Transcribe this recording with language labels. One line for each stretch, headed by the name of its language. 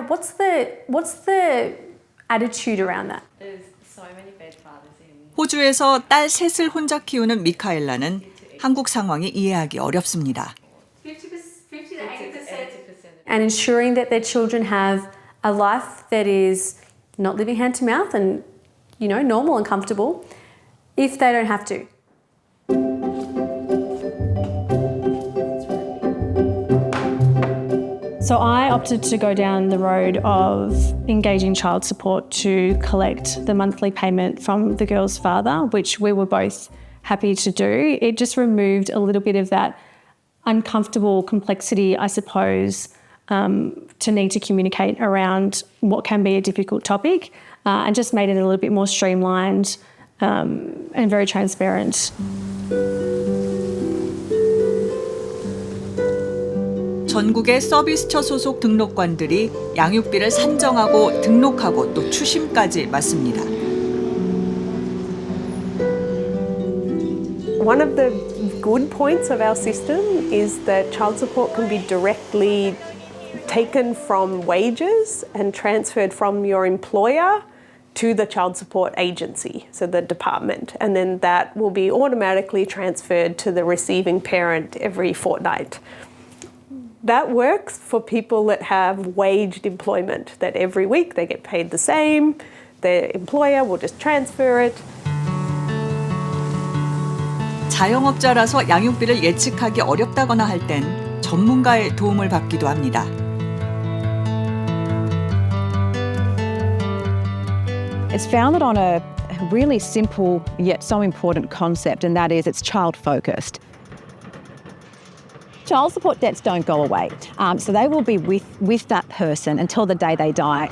English: What's the attitude around that? There's so many bad fathers in.
Korean: 호주에서 딸 셋을 혼자 키우는 미카엘라는 한국 상황이 이해하기 어렵습니다.
English: 50 to 80%. And ensuring that their children have a life that is not living hand to mouth and, you know, normal and comfortable if they don't have to. So I opted to go down the road of engaging child support to collect the monthly payment from the girl's father, which we were both happy to do. It just removed a little bit of that uncomfortable complexity, I suppose, to need to communicate around what can be a difficult topic, and just made it a little bit more streamlined and very transparent.
Korean: 전국의 서비스처 소속 등록관들이 양육비를 산정하고 등록하고 또 추심까지 맡습니다.
English: One of the good points of our system is that child support can be directly taken from wages and transferred from your employer to the child support agency, so the department, and then that will be automatically transferred to the receiving parent every fortnight. That works for people that have waged employment, that every week they get paid the same, their employer will just transfer it.
Korean: 자영업자라서 양육비를 예측하기 어렵다거나 할 땐 전문가의 도움을 받기도 합니다.
English: It's founded on a really simple yet so important concept, and that is it's child-focused. Child support debts don't go away, so they will be with that person until the day they die.